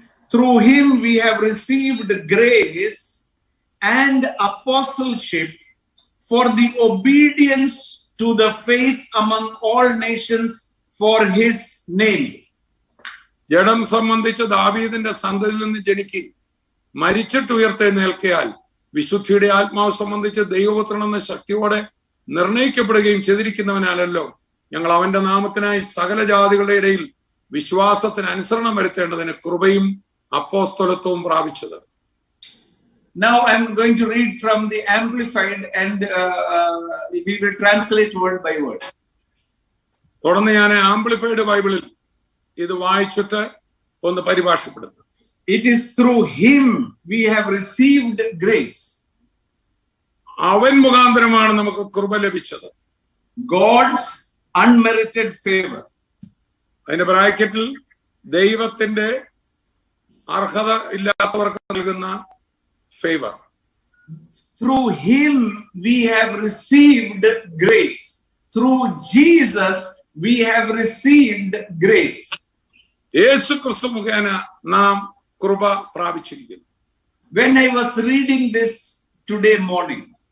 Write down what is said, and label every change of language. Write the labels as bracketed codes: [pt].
[en] Through him we have received grace and apostleship for the obedience to the faith among all nations for his name. [ml] ജഡം സംബന്ധിച്ച് ദാവീദിന്റെ സന്തതിയിൽ നിന്ന് ജനിക്ക് മരിച്ചിട്ട് ഉയർത്തെഴുന്നേൽക്കയാൽ വിശുദ്ധിയുടെ ആത്മാവ് സംബന്ധിച്ച് ദൈവപുത്രൻ എന്ന ശക്തിയോടെ നിർണയിക്കപ്പെടുകയും ചെയ്തിരിക്കുന്നവനാലല്ലോ ഞങ്ങൾ അവന്റെ നാമത്തിനായി സകല ജാതികളുടെ ഇടയിൽ വിശ്വാസത്തിന് അനുസരണം വരുത്തേണ്ടതിന് കൃപയും അപ്പോസ്തലത്വവും പ്രാപിച്ചത്. [en] Now I'm going to read from the Amplified and we will translate word by word. [ml] തുടർന്ന് ഞാൻ ആംപ്ലിഫൈഡ് ബൈബിളിൽ ഇത് വായിച്ചിട്ട് ഒന്ന് പരിഭാഷപ്പെടുത്തും. [en] It is through him we have received grace. [ml] അവൻ മുഖാന്തരമാണ് നമുക്ക് കൃപ ലഭിച്ചത്. [en] God's unmerited favor. [ml] അതിന്റെ ബ്രാക്കറ്റിൽ ദൈവത്തിന്റെ അർഹത ഇല്ലാത്തവർക്ക് നൽകുന്ന favour. [en] Through him we have received grace. Through Jesus we have received grace. [ml] യേശു ക്രിസ്തു മുഖേന നാം കൃപ പ്രാപിച്ചിരിക്കുന്നു. [en] When I was reading this today morning,